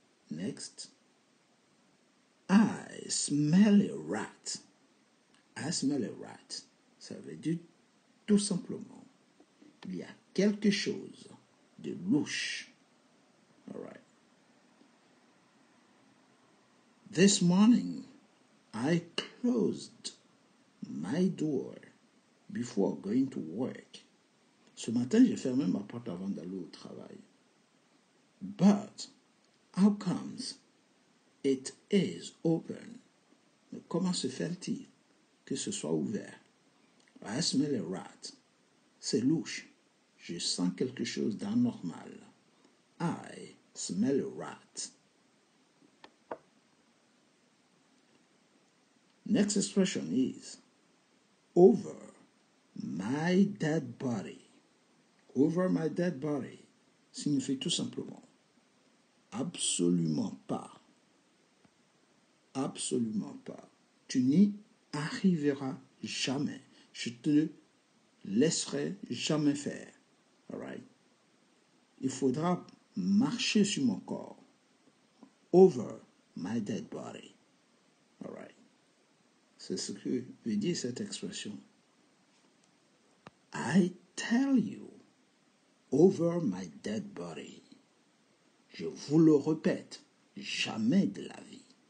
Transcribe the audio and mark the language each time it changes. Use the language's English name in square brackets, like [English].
[English] Next. I smell a rat. I smell a rat. [French] Ça veut dire tout simplement il y a quelque chose de louche. [English] All right. This morning, I closed my door before going to work. [French] Ce matin, j'ai fermé ma porte avant d'aller au travail. [English] But, how comes it is open? [French] Mais comment se fait-il que ce soit ouvert? [English] I smell a rat. [French] C'est louche. Je sens quelque chose d'anormal. [English] I smell a rat. Next expression is over my dead body. Over my dead body [French] signifie tout simplement absolument pas. Absolument pas. Tu n'y arriveras jamais. Je te laisserai jamais faire. [English] All right? [French] Il faudra marcher sur mon corps. [English] Over my dead body. All right? [French] C'est ce que veut dire cette expression. [English] I tell you, over my dead body. [French] Je vous le répète, jamais de la vie.